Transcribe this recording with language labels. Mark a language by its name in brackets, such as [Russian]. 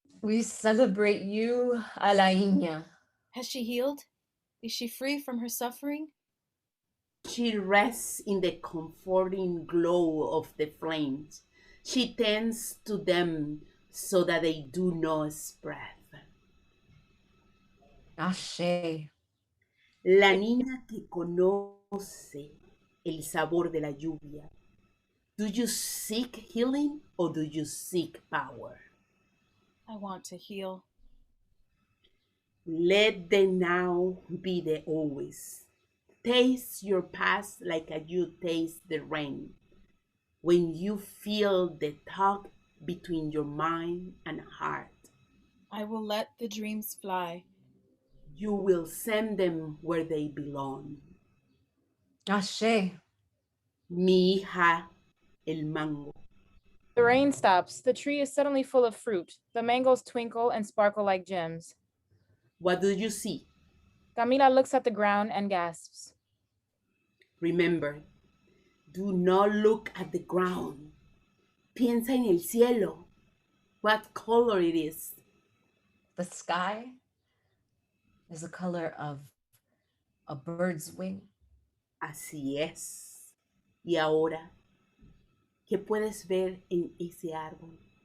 [English] We celebrate you, Alaina. Has she healed? Is she free from her suffering? She rests in the comforting glow of the flames. She tends to them so that they do not spread. [Yoruba] Ashe. [Spanish] La niña que conoce el sabor de la lluvia. [English] Do you seek healing or do you seek power? I want to heal. Let the now be the always. Taste your past like you taste the rain. When you feel the tug between your mind and heart, I will let the dreams fly. you will send them where they belong. [Yoruba] Ashe. [Spanish] Mi hija, el mango. [English] The rain stops. The tree is suddenly full of fruit. The mangoes twinkle and sparkle like gems. What do you see? Camila looks at the ground and gasps. Remember, do not look at the ground. [Spanish] Piensa en el cielo. [English] What color it is. The sky is the color of a bird's wing. [Spanish] Así es. Y ahora, ¿qué puedes ver en ese árbol?